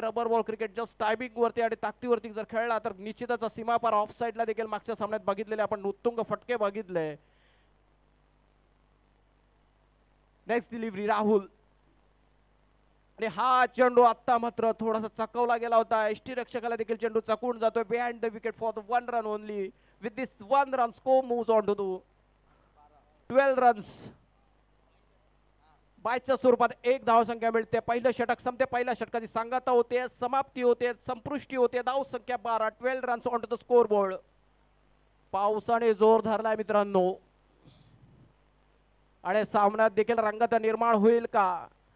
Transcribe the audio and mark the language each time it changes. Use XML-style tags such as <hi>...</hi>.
<mr>Rubber ball cricket just timing वरती आणि ताकदीवरती जर खेळला तर निश्चितच सीमापार ऑफ साईडला देखील मागच्या सामन्यात बघितलेले आपण उत्तुंग फटके बघितले.</mr> <en>next delivery</en> <mr>राहुल, आणि हा चेंडू आता मात्र थोडासा चकवला गेला होता. एसटी रक्षकाला देखील चेंडू चकवून जातोय.</mr> <en>Behind the wicket for the 1 run only. With this 1 run score moves on to the 12 runs.</en> <mr>बायच्या स्वरूपात एक धावसंख्या मिळते. पहिलं षटक संपते. पहिल्या षटकाची सांगता होते, समाप्ती होते, संपुष्टी होते. धावसंख्या 12.</mr> <en>12 runs on to the score board.</en> <mr>पावसाने जोर धरलाय मित्रांनो, आणि सामन्यात देखील रंगत निर्माण होईल का?</mr>